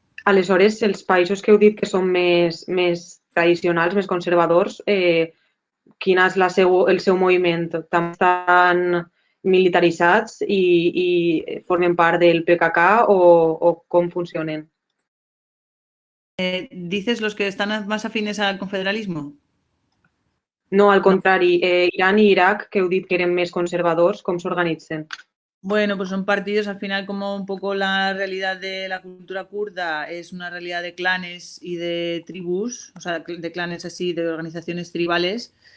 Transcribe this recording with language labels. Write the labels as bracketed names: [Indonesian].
[Catalan] Aleshores, els països que heu dit que són més tradicionals, més conservadors, quin és el seu moviment? També estan militaritzats i formen part del PKK o com funcionen? [Spanish] ¿Dices los que están más afines al confederalismo? [Catalan] No, al contrari, Iran i Iraq, que heu dit que eren més conservadors, com s'organitzen? [Spanish] Bueno, pues son partidos, al final, como un poco la realidad de la cultura kurda es una realidad de clanes y de tribus, o sea, de clanes así, de organizaciones tribales.